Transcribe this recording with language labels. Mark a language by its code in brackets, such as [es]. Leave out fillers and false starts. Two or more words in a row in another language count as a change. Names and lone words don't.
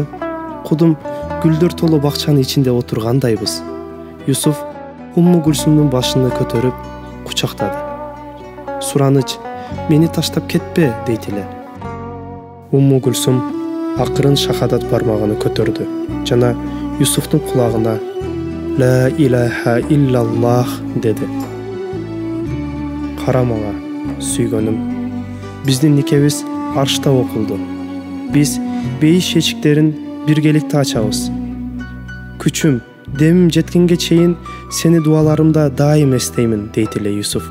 [ky] Кудум гүлдөр толо бакчанын ичинде отургандайбыз." Юсуф Умму Гүлсүмдүн башын көтөрүп кучактады. "Сураныч, мени таштап кетпе дейт эле. Умму Гүлсүм акырын шахадат бармагын көтөрдү жана Юсуфтун кулагына [ar] «لا إله إلا الله» [ky] деди. Кара мага, сүйгөнүм. Биздин никебиз аршта окулду. Биз бейиш эшиктерин биргеликте ачабыз. Күчүм, демим жеткенге чейин сени дуаларымда дайым эстеймин дейт эле Юсуф.